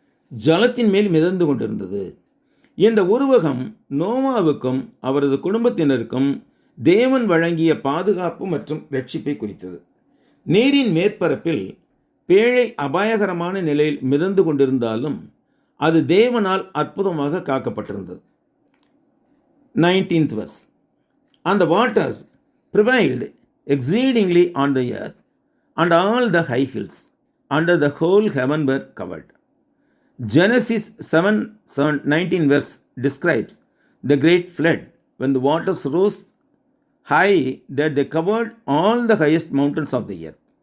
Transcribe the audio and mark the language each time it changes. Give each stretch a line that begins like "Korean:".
Tamil: ஜலத்தின் மேல் மிதந்து கொண்டிருந்தது. இந்த உருவகம் நோவாவுக்கும் அவரது குடும்பத்தினருக்கும் தேவன் வழங்கிய பாதுகாப்பு மற்றும் ரட்சிப்பை குறித்தது. நீரின் மேற்பரப்பில் பேழை அபாயகரமான நிலையில் மிதந்து கொண்டிருந்தாலும் அது தேவனால் அற்புதமாக காக்கப்பட்டிருந்தது.
English: 19th verse. And the waters prevailed exceedingly on the earth, and all the high hills under the whole heaven were covered. Genesis 7:19 verse describes the great flood when the waters rose high that they covered all the highest mountains of the earth.